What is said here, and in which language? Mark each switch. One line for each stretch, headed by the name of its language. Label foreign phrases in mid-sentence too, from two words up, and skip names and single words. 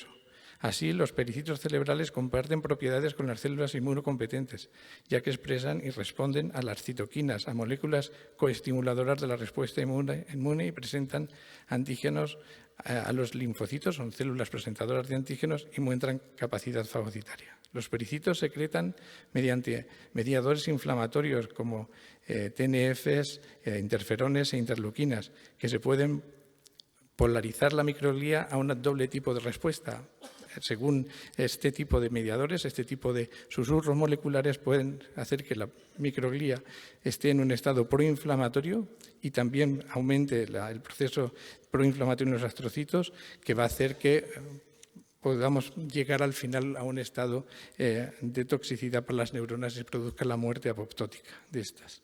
Spanish: Así, los pericitos cerebrales comparten propiedades con las células inmunocompetentes, ya que expresan y responden a las citoquinas, a moléculas coestimuladoras de la respuesta inmune y presentan antígenos a los linfocitos, son células presentadoras de antígenos y muestran capacidad fagocitaria. Los pericitos secretan mediante mediadores inflamatorios como TNFs, interferones e interleuquinas, que se pueden polarizar la microglía a un doble tipo de respuesta. Según este tipo de mediadores, este tipo de susurros moleculares pueden hacer que la microglía esté en un estado proinflamatorio y también aumente el proceso proinflamatorio en los astrocitos, que va a hacer que podamos llegar al final a un estado de toxicidad para las neuronas y produzca la muerte apoptótica de estas.